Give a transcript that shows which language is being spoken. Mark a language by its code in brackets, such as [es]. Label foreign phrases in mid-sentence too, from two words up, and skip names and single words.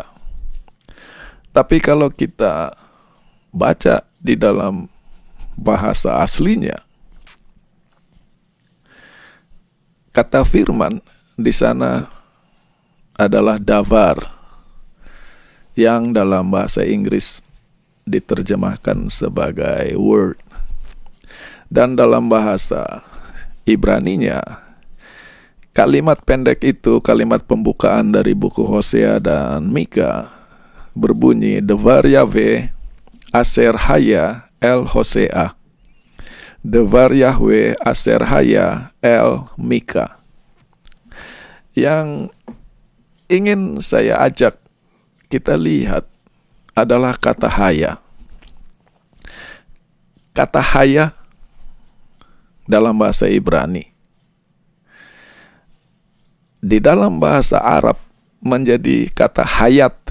[id] Tapi kalau kita baca di dalam bahasa aslinya, kata firman di sana adalah davar, yang dalam bahasa Inggris diterjemahkan sebagai word. Dan dalam bahasa Ibraninya, kalimat pendek itu, kalimat pembukaan dari buku Hosea dan Mika, berbunyi [he] דבר יהוה אשר היה אל הושע, דבר יהוה אשר היה אל מיכה. [id] Yang ingin saya ajak kita lihat adalah kata haya. Kata haya dalam bahasa Ibrani, di dalam bahasa Arab menjadi kata hayat.